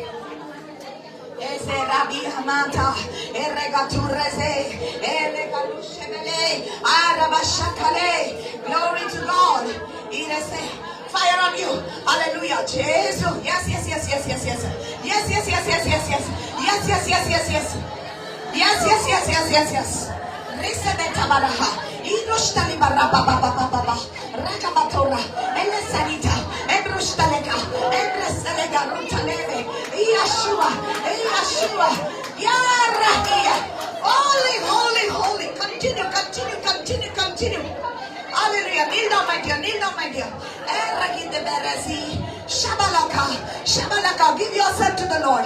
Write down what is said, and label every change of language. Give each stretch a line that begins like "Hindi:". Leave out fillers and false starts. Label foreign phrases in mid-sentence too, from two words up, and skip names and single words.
English: Glory to God. Fire on you. Hallelujah. Jesus. Yes, yes, yes, yes, yes, yes. Yes, yes, yes, yes, yes, yes. Yes, yes, yes, yes, yes. Yes, yes, yes, yes, yes, yes. Recebeta baraha. Idrostali baraba baba baba. Rakabatora. Elesanita. Ebrostaleka. Ebreselega rutaleve. Yeshua. Yeshua. Yarahia. Holy, holy, holy. Continue, continue, continue, continue. Hallelujah. Kneel down, my dear. Kneel down, my dear. Shabalaka. Shabalaka. Give yourself to the Lord.